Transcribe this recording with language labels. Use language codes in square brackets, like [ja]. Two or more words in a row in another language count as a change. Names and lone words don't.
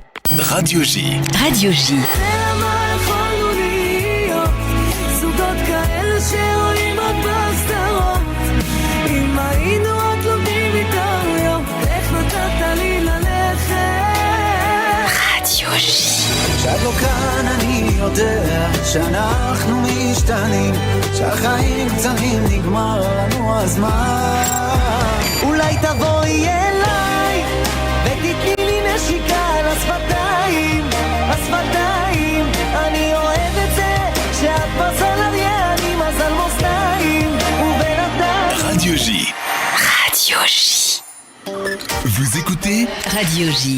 [fr] Radio J. Radio J. Radio J. [he] כשאת לא כאן אני יודע שאנחנו משתנים, שהחיים קצרים נגמר לנו הזמן. אולי תבואי אליי ותתני לי נשיקה על השפתיים, השפתיים. אני אוהב את זה שאת מזל אריה, אני מזל מאזניים ובינתיים. [fr] Radio J. Radio J. Vous écoutez Radio J.